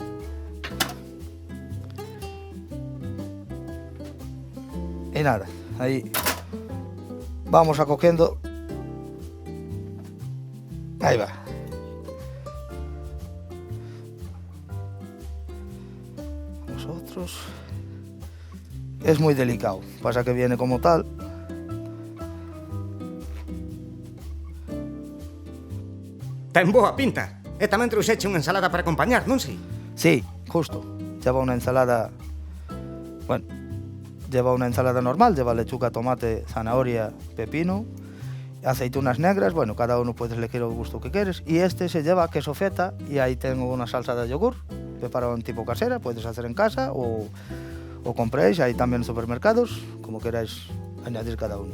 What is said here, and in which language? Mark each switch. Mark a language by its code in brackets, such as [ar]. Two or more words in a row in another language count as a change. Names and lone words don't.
[es] Y nada, ahí vamos a cogiendo. Ahí va. Nosotros. Es muy delicado, pasa que viene como tal. [gl] Ten boa pinta. E tamén trouxeche unha ensalada para acompañar, non sei? [es] Sí, justo. Lleva una ensalada. Bueno, lleva una ensalada normal, lleva lechuga, tomate, zanahoria, pepino, aceitunas negras. Bueno, cada uno puedes elegir el gusto que quieres. Y este se lleva queso feta y ahí tengo una salsa de yogur preparado en tipo casera, puedes hacer en casa o compréis, hay también en supermercados, como queráis añadir cada uno.